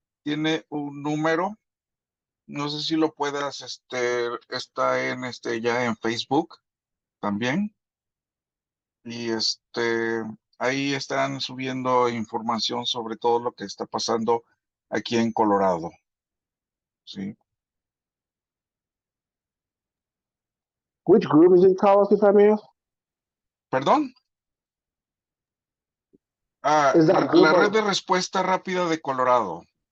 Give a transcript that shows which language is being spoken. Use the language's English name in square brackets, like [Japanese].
[Spanish] Tiene un número, no sé si lo puedas, está ya en Facebook también. Y ahí están subiendo información sobre todo lo que está pasando aquí en Colorado. Sí. [English] Which group is it, Carlos, if I may ask? [Spanish] ¿Perdón? [English] Is that a group [Spanish] La Red [English] of- [Spanish] de Respuesta Rápida de Colorado.